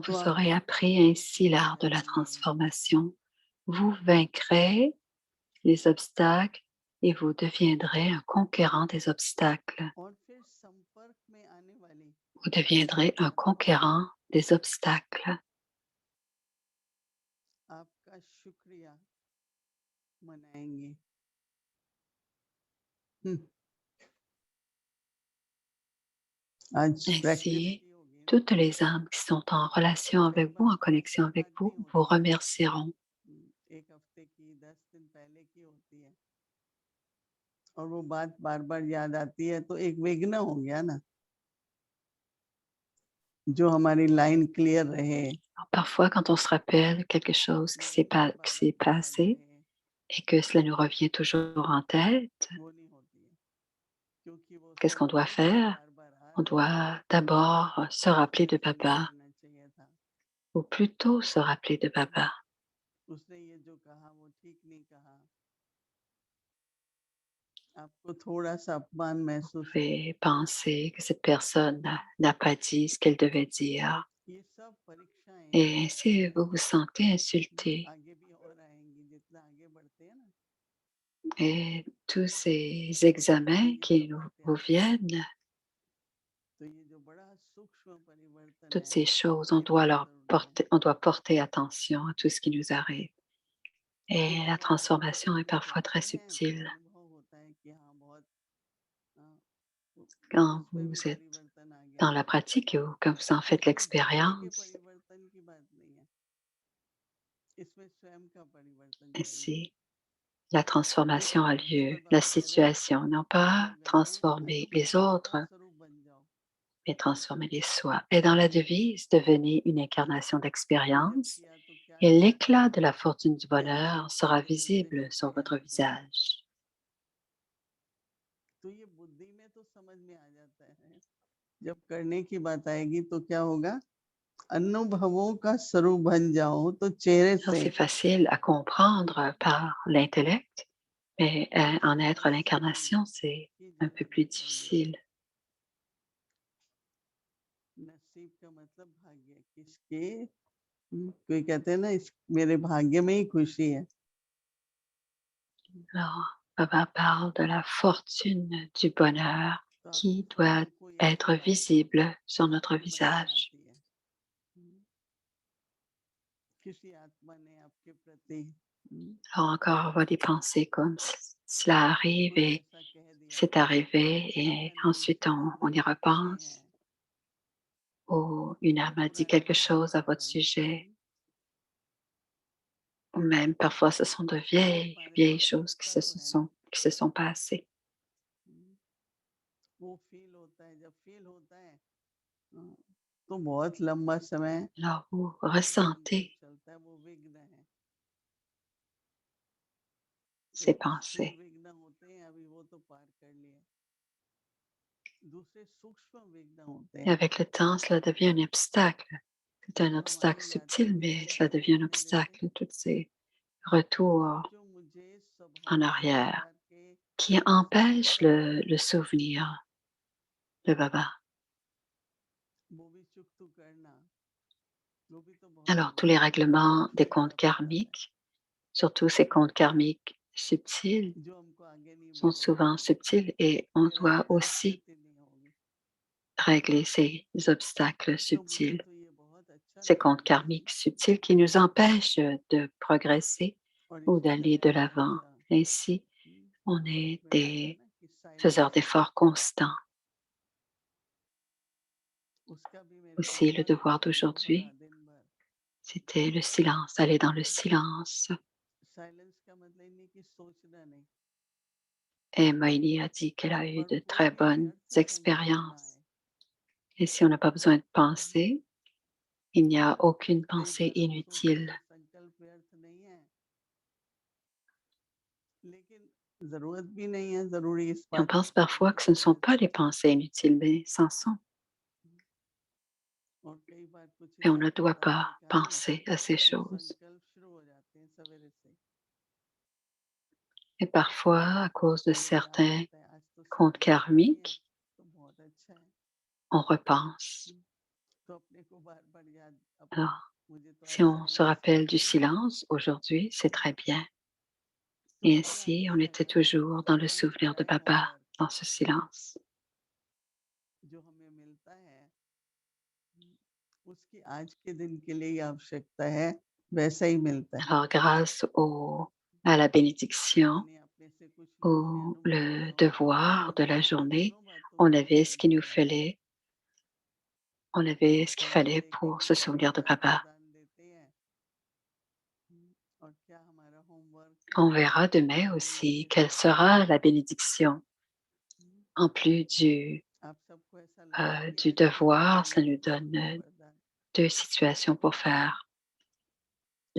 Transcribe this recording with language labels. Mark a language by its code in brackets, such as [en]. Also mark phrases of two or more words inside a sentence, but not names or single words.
[hi] तो [fr] vous [hi] आप [fr] aurez appris ainsi [hi] कर [fr] l'art de la [hi] जाएंगे [fr] transformation, vous vaincrez les obstacles et vous deviendrez un conquérant des obstacles. [hi] और फिर संपर्क में आने वाली [fr] Vous deviendrez un conquérant des obstacles. [hi] आपका शुक्रिया मनाएंगे। हम्म, आज प्रैक्टिस [fr] Ainsi, [hi] की होगी ना, [fr] toutes les âmes qui sont en relation [hi] कई [fr] avec vous, [hi] बार [fr] en connexion [hi] हफ्ते [fr] avec [hi] बाद [fr] vous, [hi] नहीं [fr] vous [hi] होती है। [fr] remercieront. [hi] एक हफ्ते की 10 दिन पहले की होती है और वो बात बार बार याद आती है तो एक विघ्न हो गया ना, जो हमारी [en] line clear [hi] रहे, [fr] Alors, parfois, quand on se rappelle quelque chose [hi] निरंतर [fr] qui [hi] बाबा [fr] s'est [hi] की याद [fr] passé [hi] रहे, [fr] et que cela nous revient toujours en tête, [hi] वो नहीं होती है क्योंकि वो [fr] qu'est-ce qu'on doit [hi] संपर्क ही [fr] faire? [hi] बार बार आ [fr] On [hi] रहा है। [fr] doit d'abord se rappeler de [hi] ऐसे नहीं [fr] Baba, [hi] करना चाहिए था, [fr] ou plutôt se rappeler de Baba. [hi] उसने ये जो कहा वो ठीक नहीं कहा, आपको थोड़ा सा अपमान [fr] Vous [hi] महसूस हो, [fr] pouvez penser que cette personne n'a pas dit ce qu'elle devait dire. [hi] ये सब परीक्षाएं [fr] Et ainsi, vous vous sentez insulté. [hi] आगे भी और आएंगी जितना आगे बढ़ते हैं ना, [fr] Et tous ces [hi] तो [fr] examens [hi] ये [fr] qui [hi] सब बातें [fr] vous [hi] आती हैं। [fr] viennent, [hi] तो ये जो बड़ा सूक्ष्म परिवर्तन [fr] toutes [hi] है, [fr] ces choses, [hi] ये मत जरूर लो। [fr] on doit porter attention à tout ce qui nous arrive. Et [hi] कुछ [fr] la [hi] बार हम [fr] transformation est [hi] समझ [fr] parfois [hi] जाते [fr] très [hi] हैं तो [fr] subtile. [hi] अनुभव होता है कि हाँ बहुत [fr] Quand [hi] उसमें भी [fr] vous êtes [hi] परिवर्तन आ गया, [fr] dans la pratique ou quand vous en faites [hi] लेकिन बाहर के [fr] l'expérience, [hi] परिवर्तन की बात नहीं है, इसमें स्वयं का परिवर्तन चाहिए। [fr] ainsi, la transformation a lieu, [hi] ईश्वर [fr] la [hi] बाबा कह रहे हैं [fr] situation, non pas [hi] भगवत गीता में [fr] transformer les [hi] अनुभवों का [fr] autres, [hi] स्वरूप बन जाओ। [fr] mais transformer les soi. Et dans la devise, devenez une incarnation [hi] ये जब [fr] d'expérience [hi] किया तो क्या [fr] et [hi] किया [fr] l'éclat de la fortune du [hi] कि आप [fr] bonheur [hi] उसके [fr] sera [hi] विरुद्ध [fr] visible [hi] होके [fr] sur votre [hi] यहाँ पे आए। [fr] visage. [hi] तो ये बुद्धि में तो समझ में आ जाता है, जब करने की बात आएगी तो क्या होगा, अनुभवों का स्वरूप बन जाओ तो चेहरे [fr] Alors, [hi] से [fr] c'est facile à comprendre par l'intellect, mais en [hi] नसीब [fr] être [hi] नसीबी [fr] l'incarnation, c'est [hi] की [fr] un peu [hi] जगह [fr] plus [hi] निकल गया। [fr] difficile. [hi] नसीब का मतलब भाग्य, किसके कोई कहते हैं ना इस मेरे भाग्य में ही खुशी है, [fr] Alors, Baba parle de la fortune du bonheur [hi] तो [fr] qui [hi] आपको [fr] doit [hi] कोई ऐसी [fr] être [hi] बात हो [fr] visible sur notre [hi] जो मन में [fr] visage. [hi] आती है, किसी आत्मा ने आपके प्रति [fr] Alors encore, on voit des pensées comme cela arrive [hi] कुछ [fr] et [hi] ऐसा कह दिया, [fr] c'est arrivé [hi] किसी [fr] et [hi] का नाम [fr] ensuite on y [hi] नहीं है, [fr] repense. Ou une [hi] तो [fr] âme a dit [hi] पुराना [fr] quelque [hi] पता [fr] chose à [hi] होने [fr] votre [hi] वाला, [fr] sujet. Ou même parfois ce sont de [hi] हमारे [fr] vieilles [hi] पास [fr] choses [hi] मौका तो है ना, [fr] qui se sont passées. [hi] वो फील होता है, जब फील होता है तो बहुत लंबा समय [fr] Alors vous [hi] मन को [fr] ressentez [hi] चलता है, वो विघ्न है। [fr] ces [hi] एक स्थूल [fr] pensées. [hi] विघ्न होते हैं, अभी वो तो पार कर लिए, दूसरे सूक्ष्म विघ्न होते [fr] Et [hi] हैं [fr] avec le temps, cela devient un obstacle. C'est un [hi] जो हमारी [fr] obstacle [hi] यात्रा [fr] subtil, [hi] में [fr] mais [hi] ये [fr] cela devient un [hi] परीक्षाएं देते [fr] obstacle. Tous ces retours [hi] जो मुझे [fr] en [hi] स्वभाव [fr] arrière [hi] संसार के [fr] qui [hi] संकल्प [fr] empêchent [hi] हटाने [fr] le [hi] हैं, [fr] souvenir de Baba. [hi] वो भी चुप तो करना, वो भी तो बहुत [fr] Alors, tous [hi] बड़ी [fr] les [hi] बात है, वो [fr] règlements des [hi] ईश्वर [fr] comptes [hi] का प्रसाद है [fr] karmiques, surtout ces comptes karmiques subtils, [hi] जो हमको आगे नहीं [fr] sont [hi] बढ़ेगा, [fr] souvent subtils et on doit [hi] निरंतर [fr] aussi [hi] स्थिति नहीं होगी। [fr] régler ces obstacles [hi] तो मुझे [fr] subtils, [hi] तो ये बहुत अच्छा [fr] ces [hi] लगा [fr] comptes karmiques subtils qui nous empêchent de progresser [hi] और [fr] ou [hi] इसी [fr] d'aller de [hi] तरह [fr] l'avant. [hi] आज [fr] Ainsi, on est [hi] बताया [fr] des [hi] ना कि [fr] faiseurs [hi] साइलेंस, [fr] d'efforts constants. [hi] उसका भी मेरे को [fr] Aussi, le [hi] बहुत [fr] devoir [hi] अनुभव रहा [fr] d'aujourd'hui, [hi] दिन भर। [fr] c'était le silence, aller dans le silence. [hi] साइलेंस का मतलब ये नहीं कि सोचना नहीं, [fr] Et Maïli a dit qu'elle a eu [hi] पर [fr] de [hi] कोई [fr] très [hi] भी [fr] bonnes [hi] व्यर्थ संकल्प ना [fr] expériences. [hi] आए। [fr] Et si on n'a pas besoin de हम्म, penser, il n'y a aucune [hi] कई [fr] pensée [hi] बार हम सोचते [fr] inutile. [hi] हैं संकल्प व्यर्थ नहीं है, जरूरत भी नहीं है जरूरी इस [fr] Et on [hi] बात की [fr] pense [hi] सोचने [fr] parfois que ce [hi] की [fr] ne sont [hi] वजह [fr] pas [hi] से। [fr] les pensées inutiles, mais c'en sont. [hi] और कई बार कुछ [fr] Et on [hi] ऐसा [fr] ne doit [hi] होता है [fr] pas [hi] क्या है ना, [fr] penser à ces [hi] कि [fr] choses. [hi] संकल्प शुरू हो जाते हैं सवेरे से। [fr] Et parfois, à cause de [hi] चलो याद [fr] certains [hi] आता है आज तो [fr] comptes [hi] शादी करनी है, [fr] karmiques, [hi] तो बहुत अच्छा है। [fr] on repense. [hi] तो अपने को बार बार याद अब [fr] Alors, [hi] मुझे तो आज [fr] si on se [hi] साइलेंस [fr] rappelle du [hi] करनी है, [fr] silence aujourd'hui, c'est très bien. [hi] तो [fr] Et [hi] बड़ा [fr] ainsi, [hi] अच्छा [fr] on était [hi] लगा कि [fr] toujours dans le [hi] बहुत [fr] souvenir [hi] सारा [fr] de papa, [hi] होमवर्क [fr] dans ce silence. [hi] जो हमें मिलता है, उसकी आज के दिन के लिए ही आवश्यकता है, वैसा ही मिलता है। [fr] Alors, à la bénédiction, [hi] मैंने अपने से कुछ अपने [fr] au [hi] अनुभव [fr] le [hi] बताऊं, [fr] devoir de la [hi] तो [fr] journée, [hi] दोनों बातों [fr] on [hi] का [fr] avait ce [hi] अनुभव [fr] qu'il nous [hi] दिया है। [fr] fallait, on avait ce qu'il [hi] सलाह [fr] fallait [hi] लेके [fr] pour [hi] कि [fr] se [hi] क्या [fr] souvenir de [hi] आदान [fr] papa. [hi] प्रदान देते हैं, और क्या हमारा होमवर्क [fr] On [hi] है, [fr] verra demain [hi] वो [fr] aussi [hi] मुझे [fr] quelle [hi] देते हैं। [fr] sera la bénédiction. En plus [hi] आप सबको ऐसा लगा कि [fr] du [hi] आज कैसे [fr] devoir, [hi] करना [fr] ça [hi] है [fr] nous [hi] तो [fr] donne [hi] सबको वरदान। [fr] deux situations pour faire le